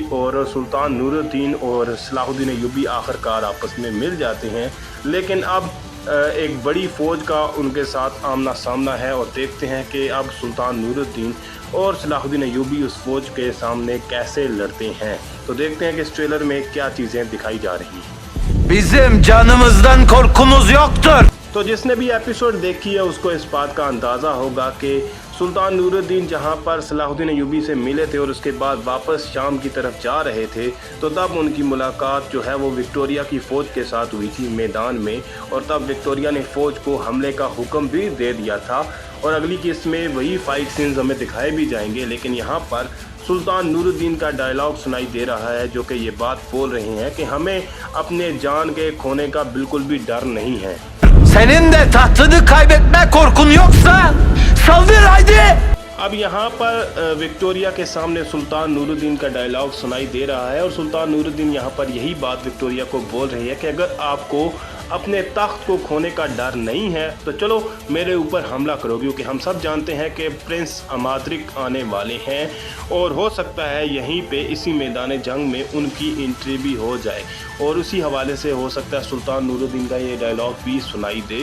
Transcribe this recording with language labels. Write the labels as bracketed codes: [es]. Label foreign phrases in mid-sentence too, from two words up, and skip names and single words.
[hi] और सुल्तान नूरुद्दीन और सलाहुद्दीन अय्यूबी आखिरकार आपस में मिल जाते हैं, लेकिन अब एक बड़ी फ़ौज का उनके साथ आमना सामना है और देखते हैं कि अब सुल्तान नूरुद्दीन और सलाहुद्दीन अय्यूबी उस फ़ौज के सामने कैसे लड़ते हैं। तो देखते हैं कि इस ट्रेलर में क्या चीज़ें दिखाई जा रही हैं। [tr] Bizim canımızdan korkumuz yoktur। [hi] तो जिसने भी एपिसोड देखी है उसको इस बात का अंदाज़ा होगा कि सुल्तान नूरुद्दीन जहां पर सलाहुद्दीन अय्यूबी से मिले थे और उसके बाद वापस शाम की तरफ जा रहे थे, तो तब उनकी मुलाकात जो है वो विक्टोरिया की फ़ौज के साथ हुई थी मैदान में, और तब विक्टोरिया ने फ़ौज को हमले का हुक्म भी दे दिया था। और अगली किस्त में वही [en] fight scenes [hi] हमें दिखाए भी जाएंगे, लेकिन यहाँ पर सुल्तान नूरुद्दीन का डायलॉग सुनाई दे रहा है जो कि ये बात बोल रहे हैं कि हमें अपने जान के खोने का बिल्कुल भी डर नहीं है। [tr] Senin de tahtını kaybetme korkun yoksa saldır haydi। [hi] अब यहाँ पर विक्टोरिया के सामने सुल्तान नूरुद्दीन का डायलॉग सुनाई दे रहा है और सुल्तान नूरुद्दीन यहाँ पर यही बात विक्टोरिया को बोल रही है कि अगर आपको अपने तख्त को खोने का डर नहीं है तो चलो मेरे ऊपर हमला करो, क्योंकि हम सब जानते हैं कि प्रिंस अमाद्रिक आने वाले हैं और हो सकता है यहीं पे इसी मैदान जंग में उनकी एंट्री भी हो जाए, और उसी हवाले से हो सकता है सुल्तान नूरुद्दीन का ये डायलॉग भी सुनाई दे।